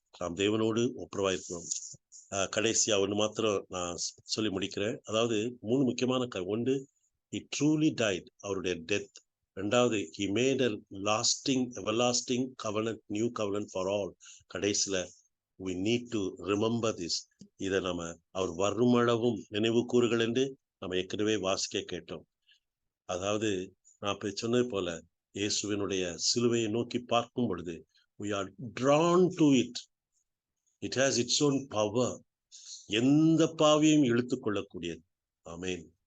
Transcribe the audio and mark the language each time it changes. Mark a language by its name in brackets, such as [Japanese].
[Tamil] நாம் தேவனோடு ஒப்புரவாயிருக்கிறோம். கடைசியா ஒன்று மாத்திரம் நான் சொல்லி முடிக்கிறேன். அதாவது 3 முக்கியமான ஒன்று, [English] he truly died, [Tamil] அவருடைய டெத். ரெண்டாவது, [English] he made a everlasting covenant, new covenant for all. [Tamil] கடைசியில [English] we need to remember this. [Tamil] இதை நம்ம அவர் வருமளவும் நினைவு கூறுகள் என்று நம்ம ஏற்கனவே வாசிக்க கேட்டோம். அதாவது நான் இப்ப சொன்னது போல இயேசுவினுடைய சிலுவையை நோக்கி பார்க்கும் பொழுது [English] we are drawn to it. It has its own power. [Tamil] எந்த பாவியையும் இழுத்துக் கொள்ளக்கூடியது. ஆமென்.